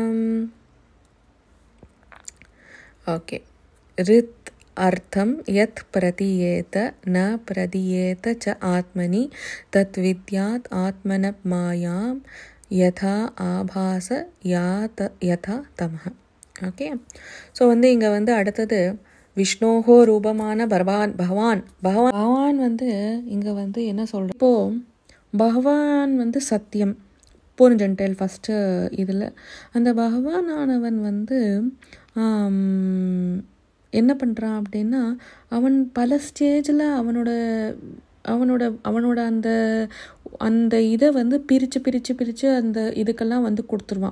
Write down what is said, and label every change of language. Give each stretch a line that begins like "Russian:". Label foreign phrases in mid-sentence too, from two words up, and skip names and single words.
Sanskrit: ओके, ऋत् अर्थं यत् प्रतीयेत न प्रतीयेत च आत्मनि तद्विद्यात् आत्मनः मायां यथा आभास यथा तमः.
Tamil: ஓகே, ஸோ இங்கே அடுத்தது விஷ்ணோகோ ரூபமான பகவான் இங்கே என்ன சொல்கிறோம். இப்போது பகவான் சத்தியம் புரிஞ்சுட்டேன் ஃபஸ்ட்டு இதில். அந்த பகவானானவன் என்ன பண்ணுறான் அப்படின்னா, அவன் பல ஸ்டேஜில் அவனோட அந்த இதை பிரித்து அந்த இதுக்கெல்லாம் கொடுத்துருவான்.